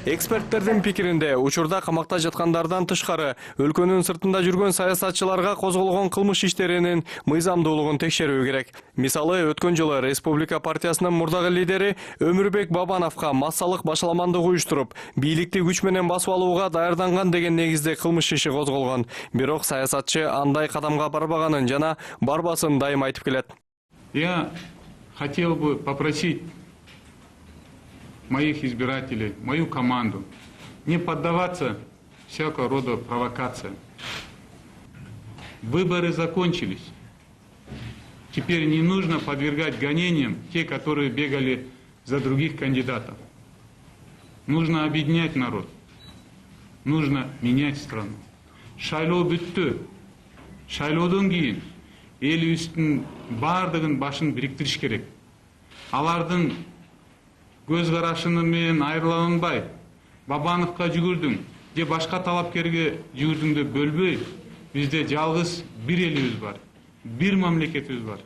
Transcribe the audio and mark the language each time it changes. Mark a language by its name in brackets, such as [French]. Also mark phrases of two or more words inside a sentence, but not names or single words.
[Kyrgyz] Эксперттердин пикиринде учурда камакта жаткандардан тышкары өлкөнүн сыртында жүргөн саясатчыларга козголгон кылмыш иштеринин мыйзамдуулугун текшерүү керек. Мисалы, өткөн жылы Республика партиясынын мурдагы лидери Өмүрбек Бабановго массалык башаламандык уюштуруп, бийликти күч менен басып алууга даярданган деген негизде кылмыш иши козголгон. Бирок саясатчы андай кадамга барбаганын жана барбасын дайым айтып келет. [Russian] Я хотел бы попросить моих избирателей, мою команду, не поддаваться всякого рода провокациям. Выборы закончились. Теперь не нужно подвергать гонениям те, которые бегали за других кандидатов. Нужно объединять народ. Нужно менять страну. [Kyrgyz] Шайлоо бүттү. Шайлоодон кийин элибиздин бардыгын башын бириктириш керек. Алардын көз карашыны менен айырыланбай, Бабановго жүгүрдүң, же башка талапкерге жүгүрдүң деп бөлбөй, бизде жалгыз бир элибиз бар, бир мамлекетибиз бар.